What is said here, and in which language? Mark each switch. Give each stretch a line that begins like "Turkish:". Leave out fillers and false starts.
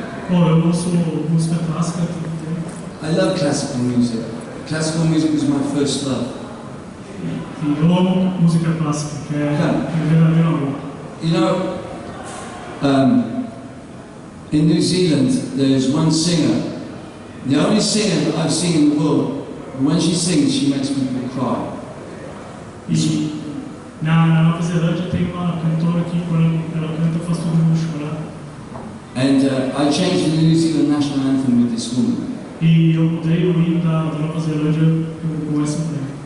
Portuguese: Bom, eu ouço música clássica.
English: I love classical music. Classical music was my first love.
Portuguese: E eu amo música clássica, que é verdadeiro amor.
English: You know, in New Zealand, there's one singer, the only singer that I've seen in the world, when she sings, she makes people cry.
Portuguese: E na Nova Zelândia tem uma cantora que quando ela canta faz todo mundo chorar.
English: And I changed the New Zealand national anthem with this woman.
Portuguese: E eu mudei o hino da Nova Zelândia com essa mulher.